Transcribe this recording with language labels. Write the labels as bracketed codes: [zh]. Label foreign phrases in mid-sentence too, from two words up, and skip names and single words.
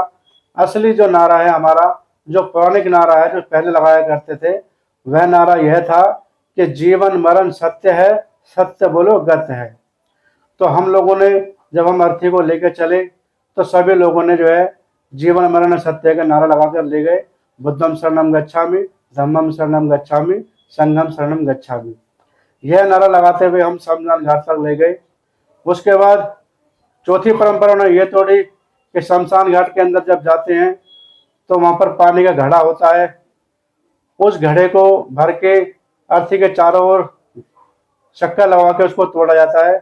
[hi] असली जो नारा है हमारा, जो पौराणिक नारा है जो पहले लगाया करते थे, वह नारा यह था कि जीवन मरण सत्य है, सत्य बोलो गत है। तो हम लोगों ने जब हम अर्थी को लेकर चले तो सभी लोगों ने जो है जीवन मरण सत्य का नारा लगाकर ले गए। [pi] बुद्धम शरणम गच्छामि, धम्मम शरणम गच्छामि, संघम शरणम गच्छामि। [hi] यह नारा लगाते हुए हम शमशान घाट तक ले गए। उसके बाद चौथी परंपरा ने यह तोड़ी कि शमशान घाट के अंदर जब जाते हैं तो वहां पर पानी का घड़ा होता है, उस घड़े को भर के अर्थी के चारों ओर शक्कर लगा के उसको तोड़ा जाता है।